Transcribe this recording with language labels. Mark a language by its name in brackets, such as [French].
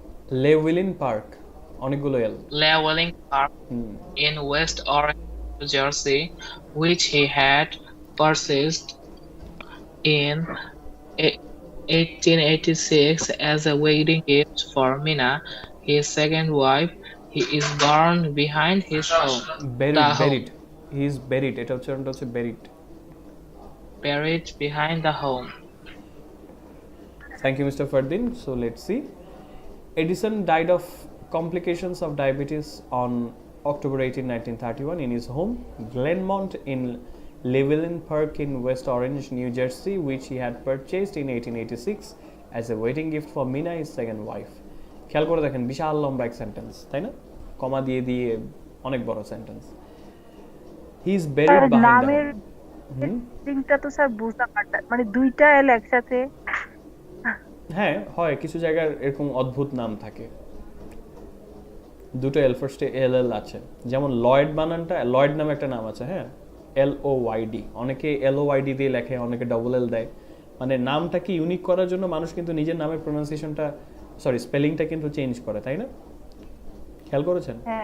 [Bangla] Llewellyn Park, অনেকগুলো এল, [English] Llewellyn Park in West Orange New Jersey, which he had purchased in 1886 as a wedding gift for Mina, his second wife. He is burned behind his home. Buried, The home. buried. He is buried. [Bangla] এটা হচ্ছে buried. [English] Buried behind the home. Thank you, Mr. Fardin. So let's see. Edison died of complications of diabetes on October 18, 1931 in his home, Glenmont in Llewellyn Park in West Orange, New Jersey, which he had purchased in 1886 as a wedding gift for Mina, his second wife. [Bangla] খেয়াল করে দেখেন বিশাল লম্বা এক sentence, তাই না? কমা দিয়ে দিয়ে অনেক বড় sentence. [English] he is buried [Bangla] sir [English] behind the [Bangla] নামের লিঙ্কটা তো স্যার বুঝতে পারতাম, মানে দুইটা এল একসাথে। হ্যাঁ হয়, কিছু জায়গার এরকম অদ্ভুত নাম থাকে, দুটো এল ফার্স্টে এল এল আছে, যেমন লয়েড বানানটা, লয়েড নামে একটা নাম আছে, হ্যাঁ, LOYD, অনেকে LOYD দিয়ে লেখে, অনেকে ডবল এল দেয়, মানে নামটাকে ইউনিক করার জন্য মানুষ কিন্তু নিজের নামের প্রোনাউন্সিয়েশনটা, সরি স্পেলিংটা কিন্তু চেঞ্জ করে, তাই না? খেয়াল করেছেন?